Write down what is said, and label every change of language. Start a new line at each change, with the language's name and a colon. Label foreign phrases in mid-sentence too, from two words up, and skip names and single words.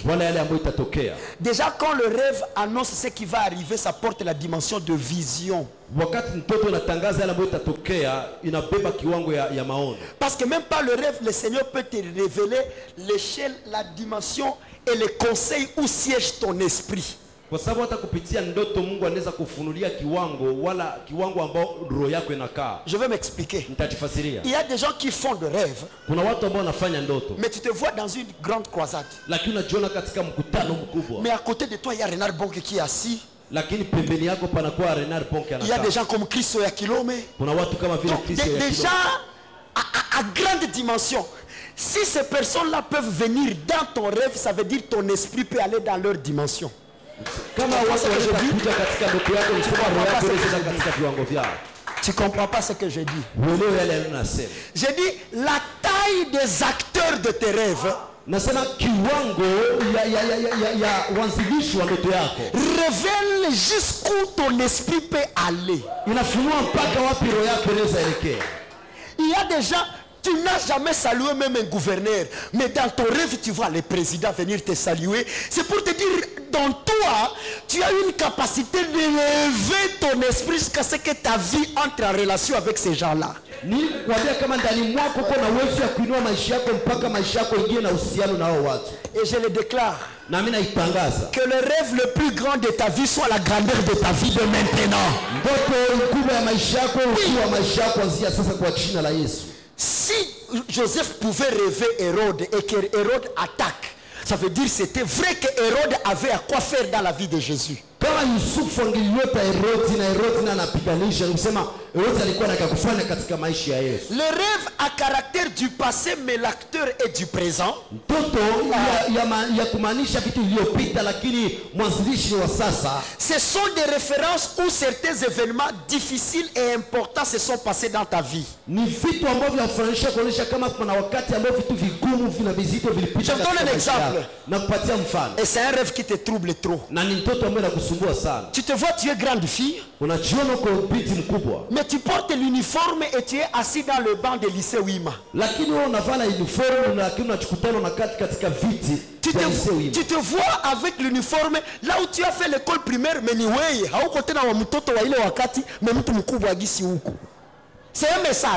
French: Déjà quand le rêve annonce ce qui va arriver, ça porte la dimension de vision. Parce que même par le rêve, le Seigneur peut te révéler l'échelle, la dimension et les conseils où siège ton esprit.
Swahili: Kwa sababu hata kupitia ndoto Mungu anaweza kufunulia kiwango wala kiwango ambao roho yako inakaa.
French: Je vais m'expliquer.
Swahili: Nitafasiria.
French: Il y a des gens qui font de rêves.
Swahili: Kuna watu ambao wanafanya ndoto.
French: Mais tu te vois dans une grande croisade.
Swahili: Lakini unajiona katika mkutano mkubwa.
French: Mais à côté de toi il y a Renard Bonke qui est assis.
Swahili: Lakini pembeni yako panakuwa Renard Bonke anakaa.
French: Il y a des gens comme Christo ya Kilome.
Swahili: Kuna watu kama vile Kristo ya Kilome.
French: Des gens à grande dimension. Si ces personnes-là peuvent venir dans ton rêve, ça veut dire que ton esprit peut aller dans leur dimension.
Swahili: Kama watu wanakuja katika ndoto yako, ni sababu roho yako inaweza katika viwango vyao.
French: Tu comprends pas ce que je dis?
Swahili: Uelewe yale ninasema.
French: J'ai dit la taille des acteurs de tes rêves.
Swahili: Nasema kiwango ya wanzilishi wa ndoto yako.
French: Révèle jusqu'où ton esprit peut aller.
Swahili: Inafunua mpaka wapi roho yako inaweza elekea.
French: Il y a des gens, tu n'as jamais salué même un gouverneur, mais dans ton rêve tu vois le président venir te saluer. C'est pour te dire, dans toi, tu as une capacité d'élever ton esprit jusqu'à ce que ta vie entre en relation avec ces gens-là.
Swahili: Ni kuambia kama ndani mwako kuna uwezo ya kuinua maisha yako mpaka maisha yako ingie na uhusiano na hao watu.
French: Et je le déclare.
Swahili: Na mimi naitangaza.
French: Que le rêve le plus grand de ta vie soit la grandeur de ta vie de maintenant.
Swahili: Ndoto kubwa ya maisha yako ukiwa maisha yako kuanzia sasa kwa jina la Yesu.
French: Si Joseph pouvait rêver Hérode et que Hérode attaque, ça veut dire que c'était vrai que Hérode avait à quoi faire dans la vie de Jésus.
Swahili: Kama Yusufu angeliota Herodi na Herodi na anapiganisha, unasema Herodi alikuwa anakufanya katika maisha ya Yesu.
French: Le rêve a caractère du passé mais l'acteur est du présent.
Swahili: Ndoto ya kumaanisha vitu vilivyopita lakini mwanzilishi wa sasa.
French: Ce sont des références où certains événements difficiles et importants se sont passés dans ta vie.
Swahili: Ni vitu ambavyo vinafananisha kuonesha kama kuna wakati ambao vitu vigumu vina vizito vilipita.
French: Je donne un exemple.
Swahili: Na kupatia mfano.
French: Et c'est un rêve qui te trouble trop.
Swahili: Na ni ndoto ambayo
French: tu te vois, tu es grande fille, mais tu portes l'uniforme et tu es assis dans le banc de lycée Wima. Tu te vois avec l'uniforme là où tu as fait l'école primaire, mais c'est un message.